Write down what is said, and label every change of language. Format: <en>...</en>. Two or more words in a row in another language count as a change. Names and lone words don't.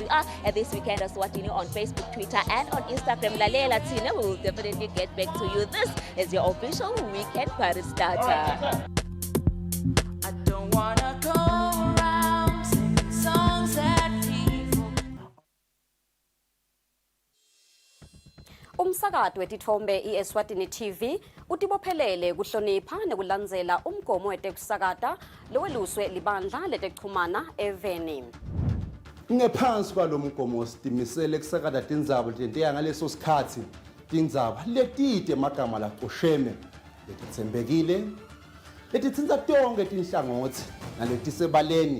<en>We are at This Weekend Eswatini on Facebook, Twitter, and on Instagram.</en> <ss>Lalela Tina,</ss> <en>we will definitely get back to you. This is your official weekend party starter. I don't wanna go around singing songs that people.</en> <ss>Umsakazo wetithombe iEswatini TV utibophelele kuhlonipha nekulandzela umgomo wetekusakata loweluswe libandla letekuchumana eveni. Ngephansi kwalo mgomo sitimisele kusakata tindzaba letenteka ngaleso sikhatsi tindzaba letide emagama lacosheme letitsembekile letitsinza tonke tinhlangothi naletisebaleni</ss>